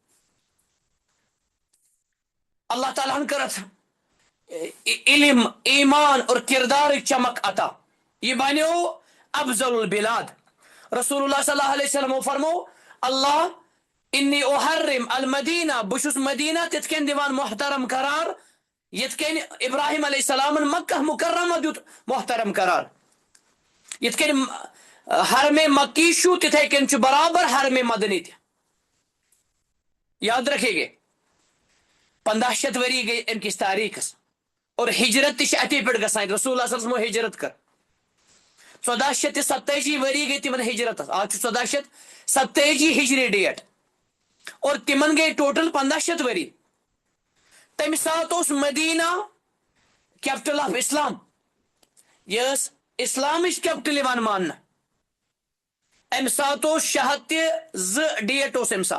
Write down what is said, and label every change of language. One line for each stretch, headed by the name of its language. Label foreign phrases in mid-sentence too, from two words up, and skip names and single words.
Kashmiri: اللہ تعالیٰ ہن کٔر اتھ علم ایمان اور کردارٕچ چمک عطا یہ بنیو
Arabic: افضل البلاد
Kashmiri: رسول اللہ
Arabic: صلی اللہ علیہ وسلم
Kashmiri: فرمو
Arabic: اللہ انی احرم المدینہ
Kashmiri: بہٕ چھُس مدینہ تِتھ کٔنۍ دِوان محترم قرار یِتھ کٔنۍ ابراہیم علیہ السلامن مکہ مکرمہ دیُت محترم قرار یِتھ کٔنۍ حرم مکی چھُ تِتھے کٔنۍ چھُ برابر حرم مدنی تہِ
Urdu: یاد رکھے گے
Kashmiri: 1500 ؤری گٔے امہِ کِس تاریٖخس اور ہجرت تہِ چھِ اتے پٮ۪ٹھ گژھان رسول اللہ
Arabic: صلی اللہ علیہ وسلم
Kashmiri: ہجرت کٔر 1487 ؤری گٔے تِمن ہجرتس آز چھُ 1487 ہجری ڈیٹ اور تِمن گٔے ٹوٹل 1500 ؤری تمہِ ساتہٕ اوس مدینہ
English: capital of Islam
Kashmiri: یہ ٲس اسلامٕچ کیپٹل یِوان ماننہٕ امہِ ساتہٕ اوس 602 ڈیٹ اوس امہِ